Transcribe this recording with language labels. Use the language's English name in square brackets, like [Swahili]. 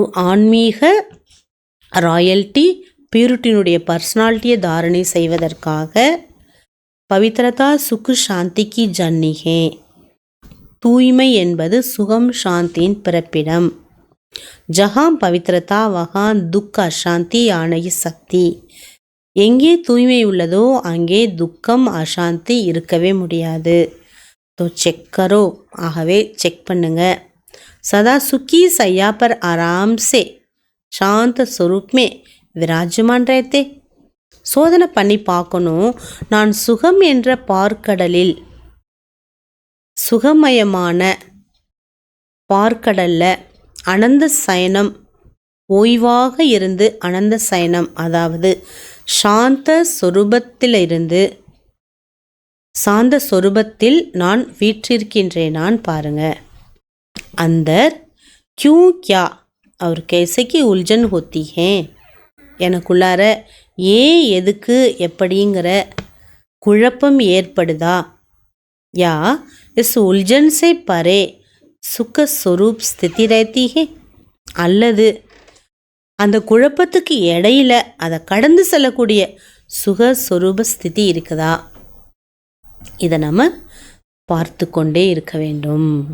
[Tamil] ஆன்மீக ராயல்ட்டி பியூரிட்டியினுடைய பர்சனாலிட்டியை தாரணை செய்வதற்காக [Hindi] பவித்ரதா சுக்கு சாந்திக்கு ஜன்னிகே, [Tamil] தூய்மை என்பது சுகம் சாந்தியின் பிறப்பிடம். [Hindi] ஜஹாம் பவித்ரதா வஹான் துக்க அசாந்தி ஆனகி சக்தி, [Tamil] எங்கே தூய்மை உள்ளதோ அங்கே துக்கம் அசாந்தி இருக்கவே முடியாது. [Hindi] தோ செக் கரோ, [Tamil] ஆகவே செக் பண்ணுங்க. [Hindi] सदा सुखी सैया पर आराम से शांत स्वरूप में विराजमान रहते. [Tamil] சோதனை பண்ணி பார்க்கணும். நான் சுகம் என்ற பார்க்கடலில், சுகமயமான பார்க்கடல்ல அனந்த சயனம், ஓய்வாக இருந்து அனந்த சயனம், அதாவது சாந்த சொரூபத்திலிருந்து சாந்த சொரூபத்தில் நான் வீற்றிருக்கின்றேனான் பாருங்க. [Hindi] अंदर क्यों क्या और कैसे की उलझन होती है, [Tamil] எனக்குள்ளார ஏன் எதுக்கு எப்படிங்கிற குழப்பம் ஏற்படுதா. [Hindi] या इस उलझन से परे सुख स्वरूप स्थिति रहती है, [Tamil] அல்லது அந்த குழப்பத்துக்கு இடையில அதை கடந்து செல்லக்கூடிய சுக சொரூப ஸ்திதி இருக்குதா. இதை நம்ம பார்த்து கொண்டே இருக்க வேண்டும்.